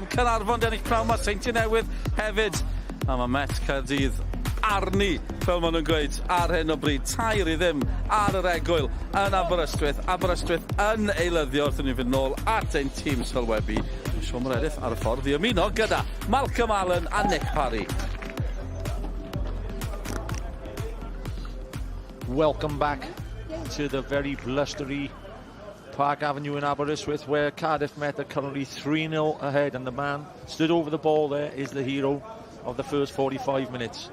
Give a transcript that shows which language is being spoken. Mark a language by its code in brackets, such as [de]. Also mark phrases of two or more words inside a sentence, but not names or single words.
[cy] Cynarfon di ennill pnawn, mae Seinti Newydd hefyd. A mae Met Caerdydd arni, fel maen nhw'n gweud, ar hyn o bryd. Tair I ddim ar yr egwyl yn Aberystwyth. Aberystwyth yn eilyddio wrth i ni fynd nôl at ein tîm sylwebu. Mae Sion Meredith ar y ffordd I ymuno gyda Malcolm Allen a Nick Parry. [en] Welcome back to the very blustery Park Avenue in Aberystwyth, where Cardiff Met are currently 3-0 ahead, and the man stood over the ball there is the hero of the first 45 minutes.